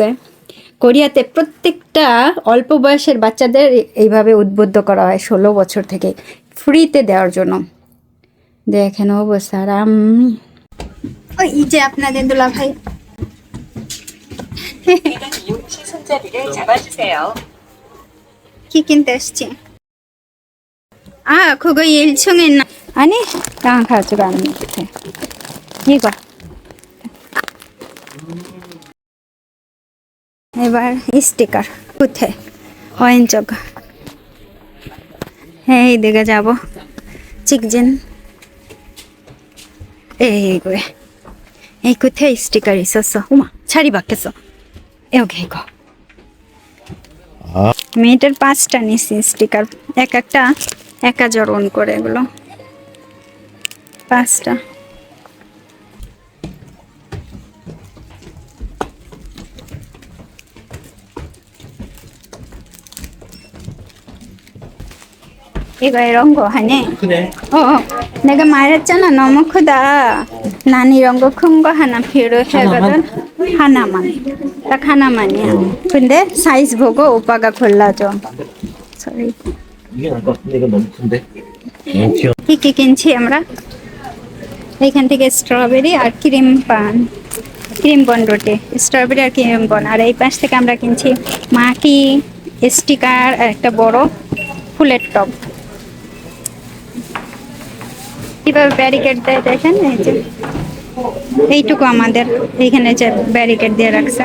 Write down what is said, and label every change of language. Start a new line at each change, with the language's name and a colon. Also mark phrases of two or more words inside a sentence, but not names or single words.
Bangla: কোরিয়াতে প্রত্যেকটা অল্প বয়সের বাচ্চাদের এইভাবে উদ্বুদ্ধ করা হয় 16 বছর থেকে ফ্রিতে দেওয়ার জন্য। দেখেন অবস্থা। আর ওই যে আপনাদের দুলাভাই কি কিনতে আসছি?
Korean: 그거 1층에 있나? 아니, 나 가져가는 것 같아. 이거.
Bangla: এবার স্টিকার কোথায়? 왼쪽. এই দিকে যাব।
Korean: 직진. 에이구에.
Bangla: এই কোথায় স্টিকার
Korean: 있었어. 어머, 자리 바뀌었어. 여기 이거.
Bangla: মেয়েটার 5টা নিছি স্টিকার, এক একটা 1000 ওন করে, এগুলো 5টা।
Korean: 이거 이런 거 하네. 내가 말했잖아, 너무 크다. 난 이런 거 큰 거 하나 필요하거든. 하나만, 딱 하나만이야. 근데 사이즈 보고 오빠가 골라줘. Sorry. 이게 나을 것 같은데 이거 너무 큰데?
Bangla: কি কিনছি আমরা? এখান থেকে স্ট্রবেরি আর ক্রিম বন রুটি, স্ট্রবেরি আর ক্রিম বন। আর এই পাশ থেকে আমরা কিনছি মাটি, স্টিকার আর একটা বড় ফুলের টব। কিভাবে ব্যারিকেড দেয় দেখেন, এই যে এইটুকু আমাদের এইখানে যে ব্যারিকেড দিয়ে রাখছে।